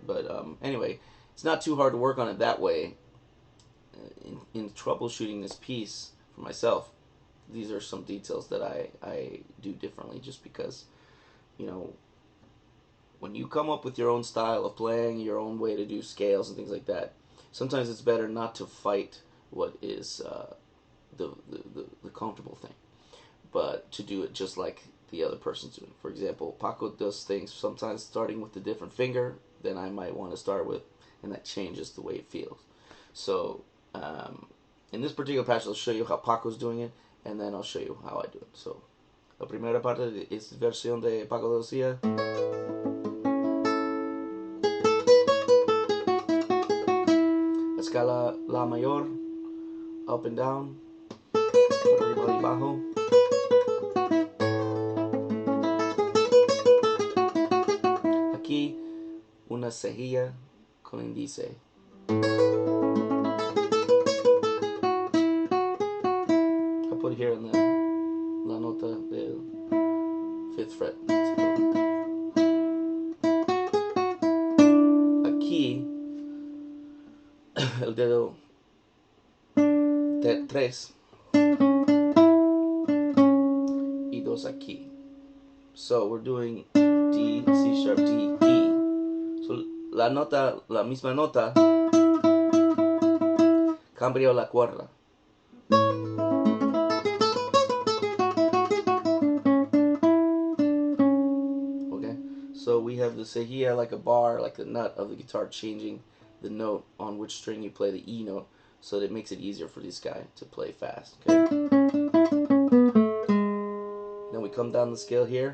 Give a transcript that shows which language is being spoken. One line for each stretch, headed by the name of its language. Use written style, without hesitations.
English: But anyway, it's not too hard to work on it that way. In troubleshooting this piece for myself, these are some details that I do differently, just because, you know, when you come up with your own style of playing, your own way to do scales and things like that, sometimes it's better not to fight what is the comfortable thing, but to do it just like the other person's doing. For example, Paco does things sometimes starting with a different finger than I might want to start with, and that changes the way it feels. So in this particular patch, I'll show you how Paco's doing it, and then I'll show you how I do it.
Spanish: So la primera parte es versión de Paco de Lucia. Escala La mayor,
English: up and down,
Spanish: arriba y abajo. Aquí una cejilla con índice.
English: I put here in the
Spanish: la nota del
English: 5th fret.
Spanish: Aquí el dedo 3 y 2 aquí.
English: So we're doing D, C sharp, D, E.
Spanish: So la misma nota, cambio la cuerda.
English: Okay, so we have the cejilla like a bar, like the nut of the guitar, changing the note on which string you play the E note, so that it makes it easier for this guy to play fast. Okay. Then we come down the scale here.